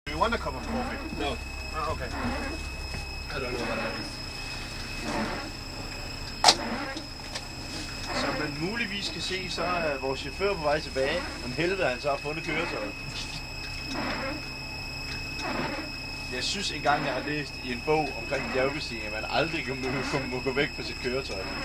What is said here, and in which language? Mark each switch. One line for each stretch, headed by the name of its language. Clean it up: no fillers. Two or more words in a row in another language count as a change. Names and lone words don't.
English: one cup of coffee? No, Okay. I don't know what that is.
Danish: Som man muligvis kan se, så er vores chauffør på vej tilbage. Men helvede, han så har fundet køretøjet. Jeg synes engang, jeg har læst i en bog omkring bjergbestigning, at man aldrig må gå væk fra sit køretøj.